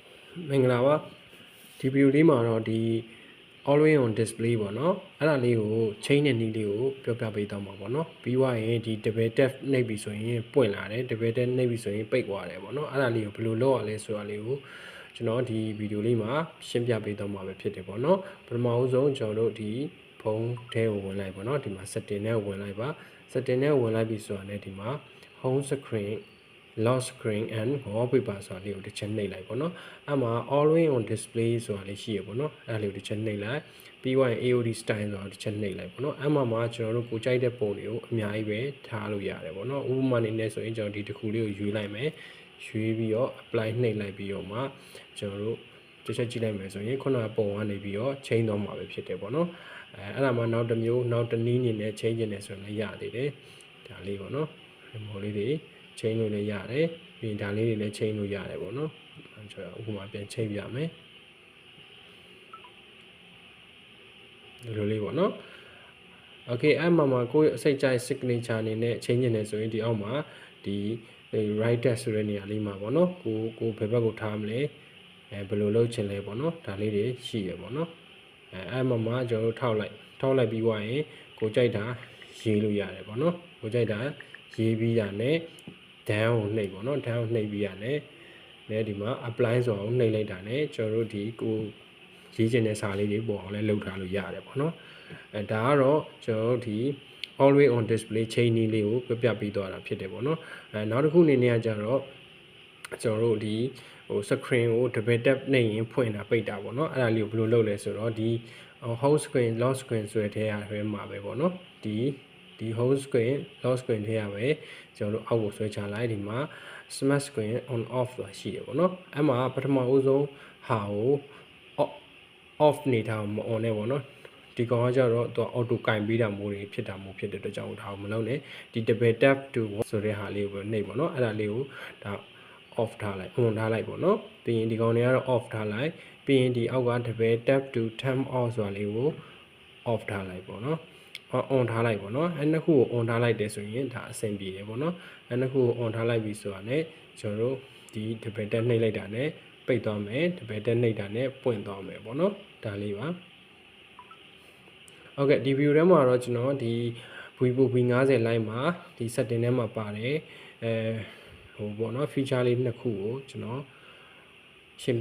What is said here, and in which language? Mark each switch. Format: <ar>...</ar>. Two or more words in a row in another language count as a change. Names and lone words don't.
<my>မင်္ဂလာပါဒီဗီဒီယိုလေးမှာတော့ဒီ</my> <en>always on display</en> <my>ပေါ့နော်အဲ့ဒါလေးကိုချိန်တဲ့နည်းလေးကိုပြောပြပေးတော့မှာပေါ့နော်ပြီးွားရင်ဒီ</my> <en>double tap</en> <my>နှိပ်ပြီးဆိုရင်ပွင့်လာတယ်</my> <en>double tap</en> <my>နှိပ်ပြီးဆိုရင်ပိတ်သွားတယ်ပေါ့နော်အဲ့ဒါလေးကိုဘယ်လိုလုပ်ရလဲဆိုတာလေးကိုကျွန် တော်ဒီဗီဒီယိုလေးမှာရှင်းပြပေးတော့မှာပဲဖြစ်တယ်ပေါ့နော်ပထမအဆုံးကျွန်တော်တို့ဒီဖုန်းထဲကိုဝင်လိုက်ပေါ့နော်ဒီမှာ setting နဲ့ဝင်လိုက်ပါ setting နဲ့ဝင်လိုက်ပြီးဆိုတာနဲ့ဒီမှာ</my> <en>home screen lock screen and wallpaper</en> <my>ဆိုတာလေးကိုတစ်ချက်နှိပ်လိုက်ပေါ့နော်အဲ့မှာ</my> <en>always on display</en> <my>ဆိုတာလေးရှိရပေါ့နော်အဲ့ဒါလေးကိုတစ်ချက်နှိပ်လိုက်ပြီးွားရင်</my> <en>AOD style</en> <my>ဆိုတာတစ်ချက်နှိပ် လိုက်ပေါ့နော်အဲ့မှာကျွန်တော်တို့ကိုကြိုက်တဲ့ပုံတွေကိုအများကြီးပဲထားလို့ရတယ်ပေါ့နော်ဥပမာအနေနဲ့ဆိုရင်ကျွန်တော်ဒီတစ်ခုလေးကိုရွေးလိုက်မယ်ရွေးပြီးတော့ apply နှိပ်လိုက်ပြီးတော့မှကျွန်တော်တို့တစ်ချက်ကြည့်လိုက်မယ်ဆိုရင်ခုနကပုံကနေပြီးတော့ change တော့မှာပဲဖြစ်တယ်ပေါ့နော်အဲ့ဒါမှနောက်တစ်မျိုးနောက်တစ်နည်းအနေနဲ့ change နေဆိုရင်လည်းရသေးတယ်ဒါလေးပေါ့နော် remote လေးတွေချိန်လို့လည်းရတယ်ပြီးဒါလေးတွေလည်းချိန်လို့ရတယ်ပေါ့နော်ကျွန်တော်ဥပမာပြန်ချိန်ပြမယ် ဒီလိုလေးပေါ့နော် okay အဲ့မှာကိုယ့်အစိတ်ကြိုက် signature အနေနဲ့ချိန်နေတယ်ဆိုရင်ဒီအောက်မှာဒီ</my> <en>right text</en> <my>ဆိုတဲ့နေရာလေးမှာပေါ့နော်ကိုဘယ်ဘက်ကိုထားမလဲဘယ်လိုလုပ်ချင်လဲပေါ့နော်ဒါလေးတွေရှိရပေါ့နော်အဲ့မှာကျွန်တော်တို့ထောက်လိုက်ပြီးွားရင်ကိုကြိုက်တာရေးလို့ရတယ်ပေါ့နော်ကိုကြိုက်တာရေးပြီးတာနဲ့down ကိုနှိပ်ပေါ့နော် down ကိုနှိပ်ပြီးရတယ်။ ဒီမှာ apply ဆိုအောင်နှိပ်လိုက်တာနဲ့ကျွန်တော်တို့ဒီကိုရေးချင်တဲ့စာလေးတွေပေါ်အောင်လဲလုပ်ထားလို့ရတယ်ပေါ့နော်။ဒါကတော့ကျွန်တော်တို့ဒီ</my> <en>always on display</en> <my>ချိန်နည်းလေးကိုပြပြပေးသွားတာဖြစ်တယ်ပေါ့နော်။နောက်တစ်ခုအနေနဲ့ကကြတော့ကျွန်တော်တို့ဒီscreen ကို</my> <en>double tap</en> <my>နှိပ်ရင်ဖွ င့်တာပိတ်တာပေါ့နော်။အဲ့ဒါလေးကိုဘယ်လိုလုပ်လဲဆိုတော့ဒီ</my> <en>home screen lock screen</en> <my>ဆိုတဲ့ထဲရပဲမှာပဲပေါ့နော်။ဒီ</my> <en>home screen lock screen</en> <my>ထဲရပဲကျွန်တော်တို့အောက်ကိုဆွဲချလိုက်ဒီမှာ</my> <en>smart screen on off</en> <my>ဆိုတာ ရှိတယ်ပေါ့နော်အဲ့မှာပထမဦးဆုံးဟာကို off နေတာမ on နဲ့ပေါ့နော်ဒီကောင်ကကြတော့သူ auto ကင်ပေးတာမျိုးတွေဖြစ်တဲ့အတွက်ကြောင့်ဒါကို မလုပ်နဲ့ဒီ</my> <en>double tap to</en> <my>ဆိုတဲ့ဟာလေးကိုနှိပ်ပေါ့နော်အဲ့ဒါလေးကိုဒါ off ထားလိုက် on ထားလိုက်ပေါ့နော်ပြီးရင်ဒီကောင်တွေကတော့ off ထားလိုက်ပြီးရင်ဒီအောက်က</my> <en>double tap to turn off</en> <my>ဆိုတာလေးကို off ထားလိုက်ပေါ့နော်on ထားလိုက်ပေါ့နော်အဲ့နှစ်ခုကို on ထားလိုက်တယ်ဆိုရင်ဒါအဆင်ပြေတယ်ပေါ့နော်အဲ့နှစ်ခုကို on ထားလိုက်ပြီဆိုတာ ਨੇ ကျွန်တော်တို့ဒီ</my> <en>double tap</en> <my>နှိပ်လိုက်တာ ਨੇ ပိတ်သွားမယ်</my> <en>double tap</en> <my>နှိပ်တာ ਨੇ ပွင့်သွားမယ်ပေါ့နော်ဒါလေးပါ ဟုတ်ကဲ့ဒီ view ထဲမှာတော့ကျွန်တော်ဒီ Vivo V50 Lite မှာဒီ setting ထဲမှာပါတယ်ပေါ့နော် feature လေးနှစ်ခုကိုကျွန်တော်ရှင်းပြ</my>